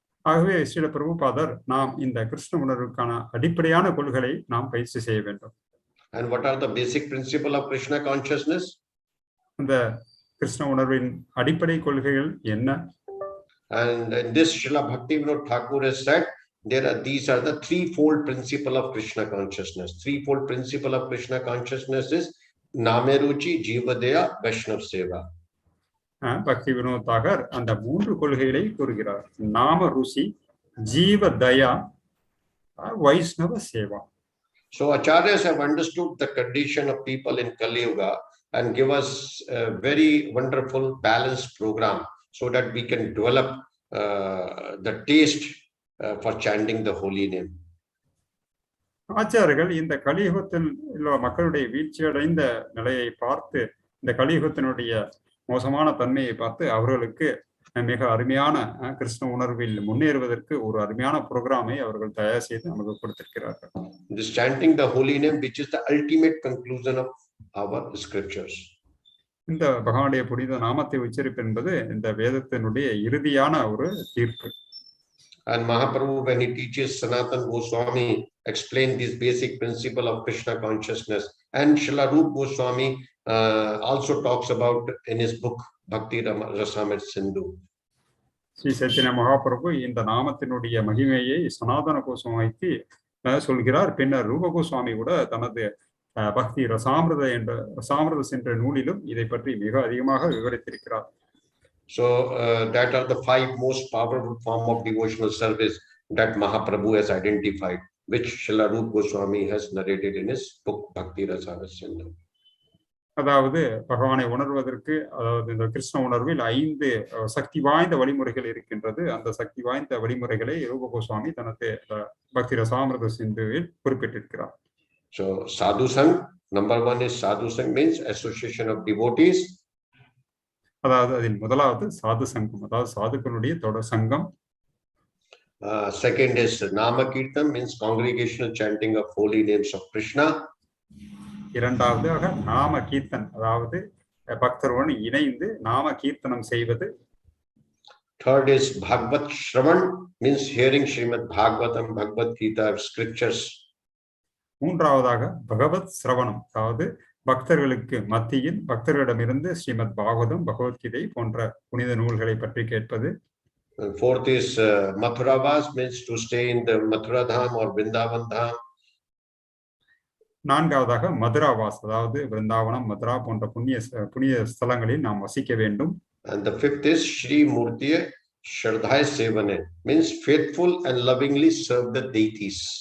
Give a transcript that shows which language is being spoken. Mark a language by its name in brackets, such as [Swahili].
[Tamil] ஆகவே ஸ்ரீல பிரபுபாதர் நாம் இந்த கிருஷ்ண உணர்வுக்கான அடிப்படையான கொள்கைகளை நாம் பயிற்சி செய்ய வேண்டும். [English] And what are the basic principle of Krishna consciousness? [Tamil] இந்த கிருஷ்ண உணர்வின் அடிப்படை கொள்கைகள் என்ன? [English] And in this, Srila Bhaktivinoda Thakur has said these are the threefold principle of Krishna consciousness. Threefold principle of Krishna consciousness is Nameruchi, Jivadeya, Vaishnav Seva. [Tamil] பக்தி Vinod Daguerre அந்த மூன்று கொள்கைகளை கூறுகிறார். நாம ருசி, ஜீவ தயா, வைஷ்ணவ Seva. [English] So acharyas have understood the condition of people in Kali Yuga and give us a very wonderful balanced program so that we can develop the taste for chanting the holy name. [Tamil] ஆச்சாரியர்கள் இந்த கலியுகத்தில் உள்ள மக்களுடைய வீழ்ச்சி அடைந்த நிலையை பார்த்து, இந்த கலியுகத்தினுடைய மோசமான தன்மையை பார்த்து அவர்களுக்கு மிக அருமையான கிருஷ்ண உணர்வில் முன்னேறுவதற்கு ஒரு அருமையான புரோகிராமை அவர்கள் தயார் செய்து நமக்கு கொடுத்திருக்கிறார்கள். [English] This chanting the holy name, which is the ultimate conclusion of our scriptures. [Tamil] இந்த பகவானுடைய புனித நாமத்தை உச்சரிப்பு என்பது இந்த வேதத்தினுடைய இறுதியான ஒரு தீர்ப்பு. [English] And Mahaprabhu, when he teaches Sanatana Goswami, explain this basic principle of Krishna consciousness. And Srila Rupa Goswami also talks about in his book Bhakti-Rasamrita Sindhu. [Tamil] Sri Chaitanya Mahaprabhu இந்த நாமத்தினுடைய மகிமையை சனாதன கோஸ்வாமிக்கு சொல்கிறார். பின்னர் ரூப கோஸ்வாமி கூட தனது பக்தி ரசாமிருத என்ற நூலிலும் இதை பற்றி மிக அதிகமாக விவரித்திருக்கிறார். [English] So that are the 5 most powerful form of devotional service that Mahaprabhu has identified, which Srila Rupa Goswami has narrated in his book Bhakti-Rasamrita Sindhu. [Tamil] அதாவது பகவானை உணர்வதற்கு, அதாவது இந்த கிருஷ்ண உணர்வில் 5 சக்தி வாய்ந்த வழிமுறைகள் இருக்கின்றது. அந்த சக்தி வாய்ந்த வழிமுறைகளை ரூப கோஸ்வாமி தனது பக்தி ரசாமிருத சிந்துவில் குறிப்பிட்டிருக்கிறார். [English] So sadhu sang, number 1 is sadhu sang, means association of devotees. [Tamil] அதாவது அதில் முதலாவது சாது சங்கம், அதாவது சாதுக்களுடைய தொடர் சங்கம். [English] Second is nama kirtan, means congregational chanting of holy names of Krishna. [Tamil] இரண்டாவதாக நாம கீர்த்தன், அதாவது பக்தருடன் இணைந்து நாம கீர்த்தனம் செய்வது. [English] Third is Bhagavad Shravan, means hearing Srimad Bhagavatam, Bhagavad Gita scriptures. [Tamil] மூன்றாவதாக பகவத் சிரவணம், அதாவது பக்தர்களுக்கு மத்தியில் பக்தர்களிடமிருந்து ஸ்ரீமத் பாகவதம், பகவத்கீதை போன்ற புனித நூல்களை பற்றி கேட்பது. [English] Fourth is Mathuravas, means to stay in the Mathura Dham or Vrindavan Dham. [Tamil] நான்காவதாக மதுராவாஸ், அதாவது விருந்தாவனம், மதுரா போன்ற புண்ணிய ஸ்தலங்களில் நாம் வசிக்க வேண்டும். [English] And the fifth is [Sanskrit] Shri Murtiye Shraddhaya Sevane, [English] means faithful and lovingly serve the deities.